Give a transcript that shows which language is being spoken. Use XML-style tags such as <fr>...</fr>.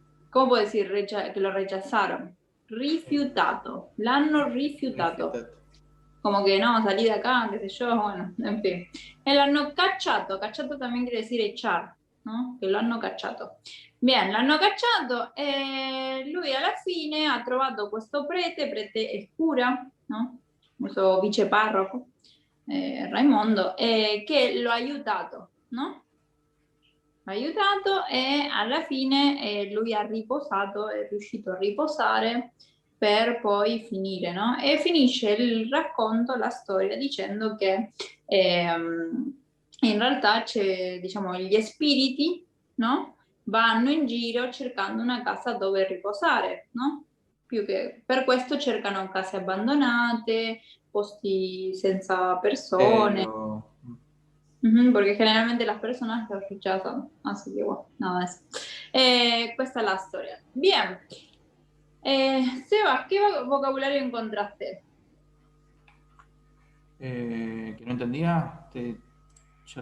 <es>¿Cómo puedo decir que lo rechazaron? eh,</es> <it>Rifiutato. L'hanno rifiutato. rifiutato.</it> <es>como que no, salí de acá, qué sé yo, bueno, en fin.</es> <it>E l'hanno cacciato, cacciato</it> <es>también quiere decir echar, no?</es> <it>Che lo hanno cacciato. Bien, l'hanno cacciato e lui alla fine ha trovato questo prete è cura, no? Questo viceparroco, Raimondo, che lo ha aiutato, no? Aiutato e alla fine lui ha riposato, è riuscito a riposare per poi finire, no? E finisce il racconto, la storia, dicendo che in realtà c'è, diciamo, gli spiriti, no? Vanno in giro cercando una casa dove riposare, no? Più che per questo cercano case abbandonate, posti senza persone.</it> <es>Pero, Ujú, porque generalmente las personas los rechazan. Así que bueno, nada de eso.</es> <it>Questa è la storia.</it> <es>Bien. Sebas, ¿qué vocabulario encontraste? que no entendía, yo</es>